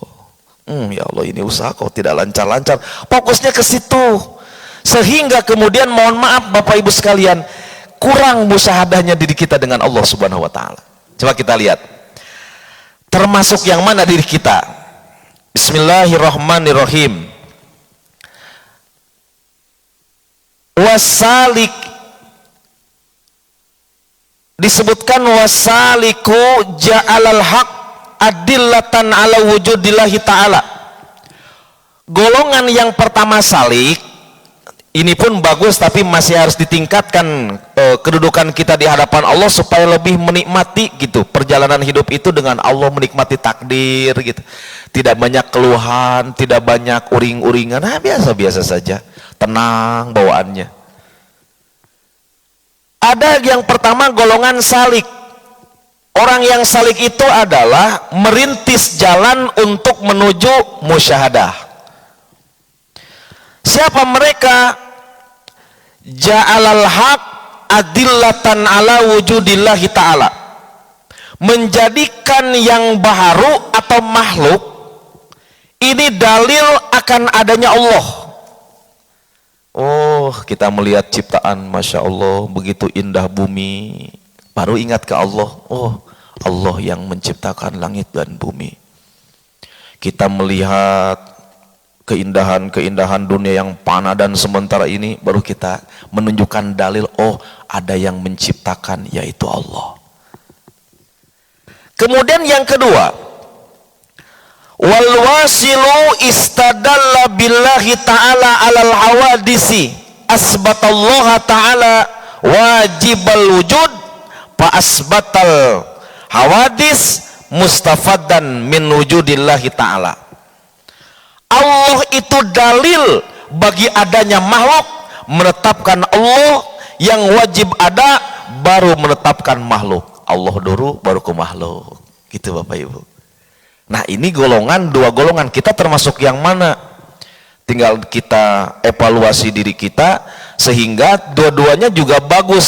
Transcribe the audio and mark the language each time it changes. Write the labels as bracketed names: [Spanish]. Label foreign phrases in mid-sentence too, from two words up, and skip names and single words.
[Indonesian] Ya Allah, ini usaha kok tidak lancar-lancar. Fokusnya ke situ, sehingga kemudian mohon maaf Bapak Ibu sekalian, kurang musyahadahnya diri kita dengan Allah [Arabic] سبحانه وتعالى. [Indonesian] Coba kita lihat, termasuk yang mana diri kita? [Arabic] بسم الله الرحمن الرحيم. Wasalik, disebutkan والسالك جعل الحق أدلة على وجود الله تعالى. [Indonesian] Golongan yang pertama salik, ini pun bagus, tapi masih harus ditingkatkan kedudukan kita di hadapan Allah supaya lebih menikmati gitu perjalanan hidup itu dengan Allah, menikmati takdir gitu. Tidak banyak keluhan, tidak banyak uring-uringan, biasa-biasa saja, tenang bawaannya. Ada yang pertama golongan salik. Orang yang salik itu adalah merintis jalan untuk menuju musyahadah. Siapa mereka? [Arabic] جعل الحق أدلة على وجود الله تعالى. [Indonesian] Menjadikan yang baharu atau makhluk ini dalil akan adanya Allah. Oh, kita melihat ciptaan, [Arabic] ما شاء الله, [Indonesian] begitu indah bumi, baru ingat ke Allah. Oh, Allah yang menciptakan langit dan bumi. Kita melihat keindahan-keindahan dunia yang fana dan sementara ini, baru kita menunjukkan dalil, oh ada yang menciptakan, yaitu Allah. Kemudian yang kedua, [Arabic] والواصل استدل بالله تعالى على الحوادث أثبت الله تعالى واجب الوجود فأثبت الحوادث مستفادا من وجود الله تعالى. [Indonesian] Allah itu dalil bagi adanya makhluk, menetapkan Allah yang wajib ada, baru menetapkan makhluk. Allah dulu baru ke makhluk, gitu Bapak Ibu. Nah, ini golongan, dua golongan, kita termasuk yang mana? Tinggal kita evaluasi diri kita, sehingga dua-duanya juga bagus.